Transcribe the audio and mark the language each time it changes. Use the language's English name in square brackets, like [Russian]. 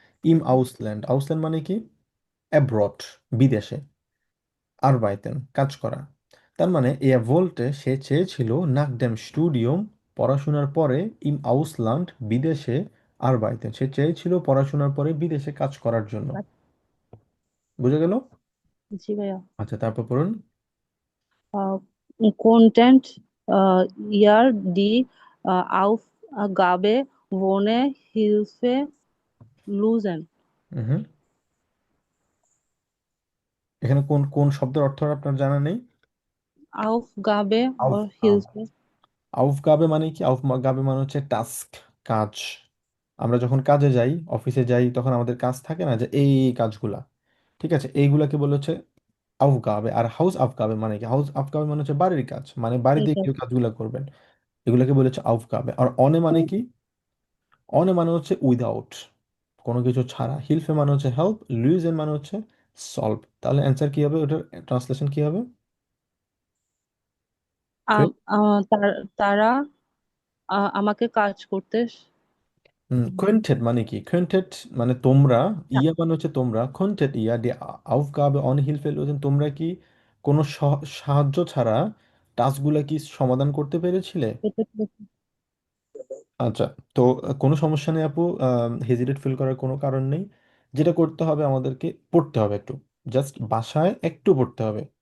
[German] ইম আউসল্যান্ড, [Bangla] আউসল্যান্ড মানে কি? অ্যাব্রড, বিদেশে। আরবাইতেন, কাজ করা। তার মানে [German] এ ভোল্টে, [Bangla] সে চেয়েছিল, [German] নাক ড্যাম স্টুডিয়াম, [Bangla] পড়াশোনার পরে, [German] ইম আউসল্যান্ড, [Bangla] বিদেশে, আরবাইতেন, সে চেয়েছিল পড়াশোনার পরে বিদেশে কাজ করার জন্য। বুঝে গেল? জি ভাইয়া। আচ্ছা, তারপর পড়ুন। [German] äh, Content ihr die Aufgabe ohne Hilfe lösen. [Bangla] হুম। এখানে কোন কোন শব্দের অর্থ আপনার জানা নেই? [German] Aufgabe or আউফগাবে। Hilfe. [Bangla] আউফগাবে মানে কি? আউফগাবে মানে হচ্ছে টাস্ক, কাজ। আমরা যখন কাজে যাই, অফিসে যাই, তখন আমাদের কাজ থাকে না, যে এই এই কাজগুলা। ঠিক আছে, এইগুলাকে বলে হচ্ছে আউফগাবে। আর [German] হাউস আফগাবে [Bangla] মানে কি? [German] হাউস আফগাবে [Bangla] মানে হচ্ছে বাড়ির কাজ, মানে বাড়িতে এটা কেউ কাজগুলা করবেন, এগুলাকে বলে হচ্ছে আউফগাবে। আর অনে মানে কি? অনে মানে হচ্ছে উইদাউট, কোনো কিছু ছাড়া। হিলফে মানে হচ্ছে হেল্প, লুইজেন মানে হচ্ছে সলভ। তাহলে অ্যান্সার কি হবে? ওটার ট্রান্সলেশন কি হবে? [English] Good. [Bangla] তারা আমাকে কাজ করতে Könntet মানে কি? Könntet মানে তোমরা, ইয়া মানে হচ্ছে তোমরা, [German] könntet ihr die Aufgabe ohne Hilfe lösen? [Bangla] তোমরা কি কোনো সাহায্য ছাড়া টাস্কগুলো কি সমাধান করতে পেরেছিলে? আচ্ছা, তো কোনো সমস্যা নেই আপু, হেজিটেট ফিল করার কোনো কারণ নেই। যেটা করতে হবে আমাদেরকে পড়তে হবে একটু, জাস্ট বাসায় একটু পড়তে হবে।